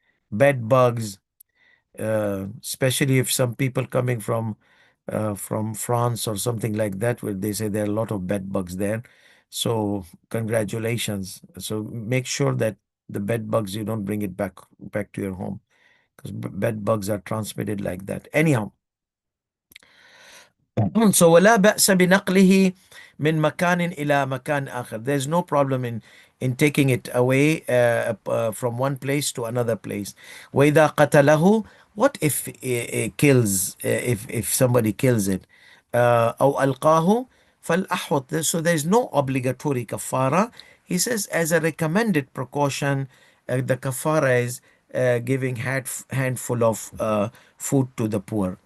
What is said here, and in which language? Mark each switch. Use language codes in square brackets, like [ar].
[en] Bed bugs, especially if some people coming from France or something like that, where they say there are a lot of bed bugs there. So congratulations. So make sure that the bed bugs, you don't bring it back to your home, because bed bugs are transmitted like that. Anyhow, so [ar] ولا بأس بنقله من مكان إلى مكان آخر. [en] There's no problem in taking it away from one place to another place. [ar] وإذا قتله, [en] what if it kills, if somebody kills it, [ar] أو ألقاه فالأحوط. [en] So there's no obligatory kafara. He says as a recommended precaution, the kafara is giving handful of food to the poor.